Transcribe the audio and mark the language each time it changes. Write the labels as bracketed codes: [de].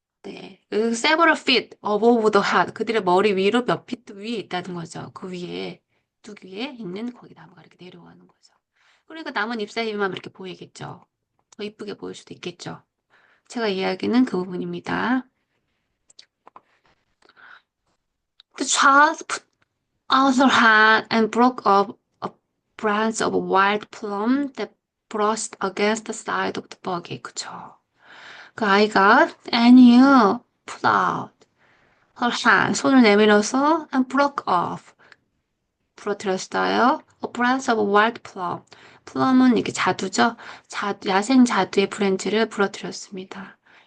[ko] 네. 그 [en] several feet above the head. [ko] 그들의 머리 위로 몇 피트 위에 있다는 거죠. 그 위에, 뚝 위에 있는 거기 나무가 이렇게 내려가는 거죠. 그러니까 남은 잎사귀만 이렇게 보이겠죠. 더 이쁘게 보일 수도 있겠죠. 제가 이야기는 그 부분입니다. [en] The child put out her hand and broke off a branch of wild plum that brushed against the side of the buggy. [ko] 그쵸. 그 아이가 Annie [en] put out her hand, [ko] 손을 내밀어서 [en] and broke off, [ko] 부러뜨렸어요. [en] A branch of wild plum. [ko] plum은 이게 자두죠. 야생 자두의 브랜치를 부러뜨렸습니다.